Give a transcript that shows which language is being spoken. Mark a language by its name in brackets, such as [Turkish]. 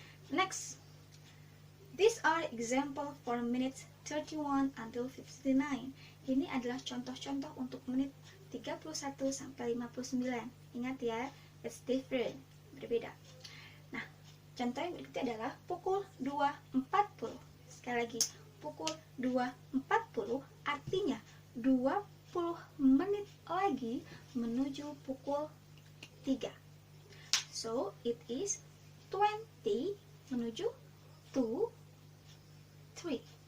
[English] Next, these are example for minutes 31 until 59. [Indonesian] Ini adalah contoh-contoh untuk menit 31 sampai 59. Ingat ya, [English] it's different, [Indonesian] berbeda. Nah, contoh yang berikutnya adalah pukul 2.40. Sekali lagi, pukul 2.40 artinya 20 menit lagi menuju pukul 3. [English] So, it is 20 menuju to 3.